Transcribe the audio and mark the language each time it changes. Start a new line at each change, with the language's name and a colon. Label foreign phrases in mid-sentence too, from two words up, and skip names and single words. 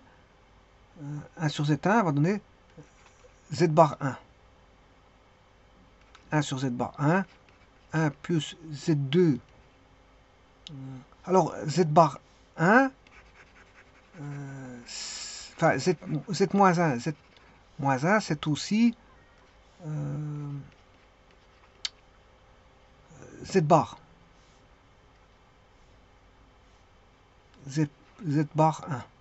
French: 1 sur Z1 va donner Z bar 1. 1 sur Z bar 1. 1 plus Z2. Alors Z bar 1. Enfin Z moins 1. Z moins 1 c'est aussi Z bar. Z bar 1.